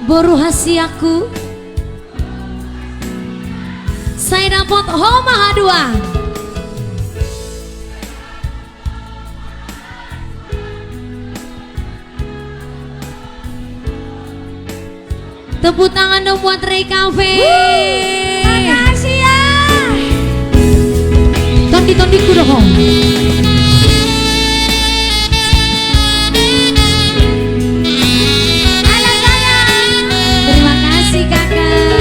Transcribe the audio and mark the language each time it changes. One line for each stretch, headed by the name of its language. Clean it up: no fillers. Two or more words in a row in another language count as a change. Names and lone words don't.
Indonesian: rahasiaku. Saya dapat Homa dua. Tepuk tangan dong buat Ray Cafe. Makasih ya. Tondi-tondiku dong. Halo sayang. Terima kasih kakak.